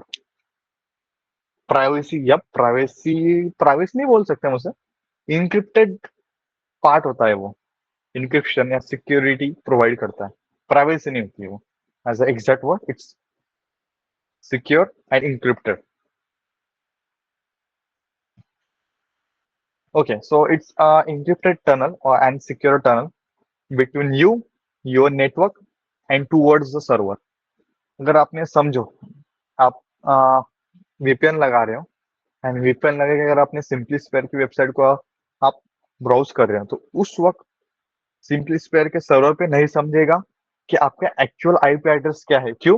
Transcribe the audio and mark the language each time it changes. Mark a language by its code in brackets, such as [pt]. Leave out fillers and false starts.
[hi] Privacy, या privacy, privacy नहीं बोल सकते हम उसे, इनक्रिप्टेड पार्ट होता है वो। इनक्रिप्शन या सिक्योरिटी प्रोवाइड करता है, प्राइवेसी नहीं होती है वो। [en] As a exact word, it's secure and encrypted. Okay, so it's a encrypted tunnel or and secure tunnel between you, your network, and towards the server. [hi] अगर आपने समझो, आप वीपीएन लगा रहे हो एंड वीपीएन लगे के अगर आपने सिंपली स्क्वायर की वेबसाइट को आप ब्राउज कर रहे हो, तो उस वक्त सिंपली स्क्वायर के सर्वर पे नहीं समझेगा कि आपका एक्चुअल आईपी एड्रेस क्या है। क्यों?